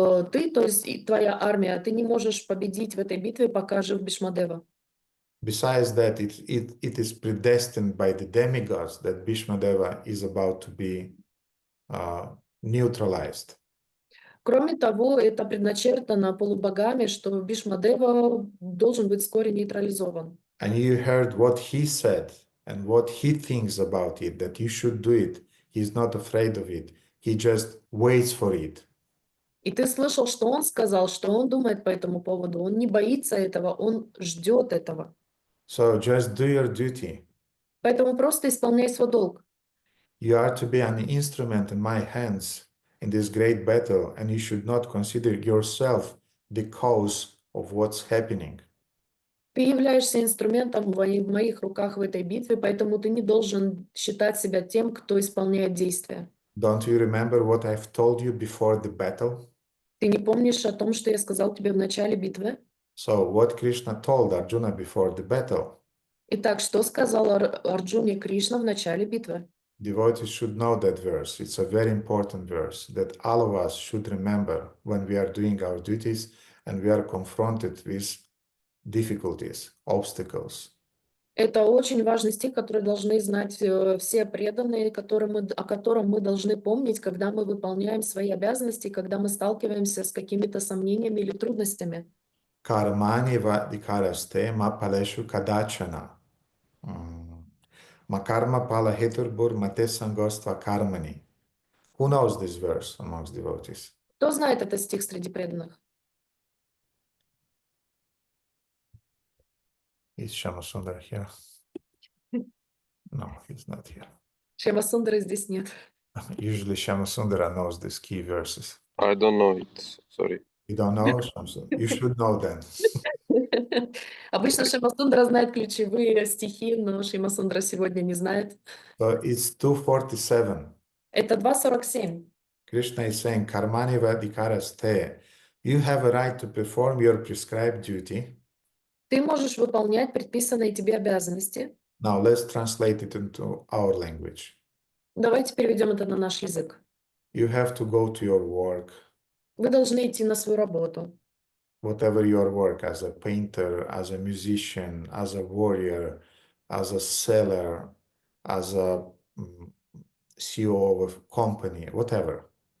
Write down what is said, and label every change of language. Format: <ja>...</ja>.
<ru>Ты, то есть и твоя армия, ты не можешь победить в этой битве, пока жив Бhīṣmadeva.</ru> <en>Besides that, it is predestined by the demigods that Bhīṣmadeva is about to be neutralized.</en> <ru>Кроме того, это предначертано полубогами, что Бhīṣmadeva должен быть вскоре нейтрализован.</ru> <en>And you heard what he said and what he thinks about it, that you should do it. He's not afraid of it. He just waits for it.</en> <ru>И ты слышал, что он сказал, что он думает по этому поводу. Он не боится этого, он ждет этого.</ru> <en>So just do your duty.</en> <ru>Поэтому просто исполняй свой долг.</ru> <en>You are to be an instrument in my hands in this great battle, and you should not consider yourself the cause of what's happening.</en> <ru>Ты являешься инструментом в моих руках в этой битве, поэтому ты не должен считать себя тем, кто исполняет действия.</ru> <en>Don't you remember what I've told you before the battle?</en> <ru>Ты не помнишь о том, что я сказал тебе в начале битвы?</ru> <en>So what Krishna told Arjuna before the battle?</en> <ru>Итак, что сказал Арджуне Кришна в начале битвы?</ru> <en>Devotees should know that verse. It's a very important verse that all of us should remember when we are doing our duties and we are confronted with difficulties, obstacles.</en> <ru>Это очень важный стих, который должны знать все преданные, о котором мы должны помнить, когда мы выполняем свои обязанности, когда мы сталкиваемся с какими-то сомнениями или трудностями.</ru> <sa>Karmani vadikaraste ma paleshu kadachana. Ma karma pala heturbur mate sangostva karmani.</sa> <en>Who knows this verse amongst devotees?</en> <ru>Кто знает этот стих среди преданных?</ru> <en>Is Shyamasundar here? No, he's not here.</en> <ru>Шьямасундара здесь нет.</ru> <en>Usually Shyamasundara knows these key verses. I don't know it. Sorry. You don't know Shyamasundara? You should know then.</en> <ru>Обычно Шьямасундара знает ключевые стихи, но Шьямасундара сегодня не знает.</ru> <en>So it's 247.</en> <ru>Это 2.47.</ru> <en>Krishna is saying,</en> <sa>Karmani vadikaraste.</sa> <en>You have a right to perform your prescribed duty.</en> <ru>Ты можешь выполнять предписанные тебе обязанности.</ru> <en>Now let's translate it into our language.</en> <ru>Давайте переведем это на наш язык.</ru> <en>You have to go to your work,</en> <ru>Вы должны идти на свою работу.</ru> <en>whatever your work, as a painter, as a musician, as a warrior, as a seller, as a CEO of a company, whatever.</en>